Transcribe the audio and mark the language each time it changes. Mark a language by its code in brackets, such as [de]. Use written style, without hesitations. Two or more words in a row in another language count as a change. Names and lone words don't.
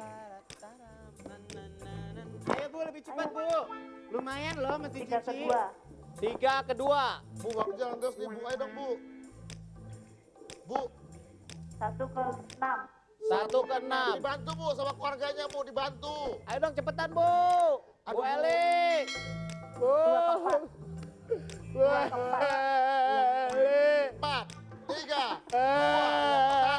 [id] Ayo, Bu, lebih cepat, Bu. Lumayan loh mesin 3 ke cuci. 2. 3 ke 2. Bu, nggak jalan terus nih Bu. Ayo dong Bu. Bu, 1 ke 6. 1 ke 6. dibantu Bu sama keluarganya Bu, dibantu. Ayo dong cepetan, Bu. Bu Aduh, Bu. Eli. Bu. Bu Eli. 4, 3, Eh.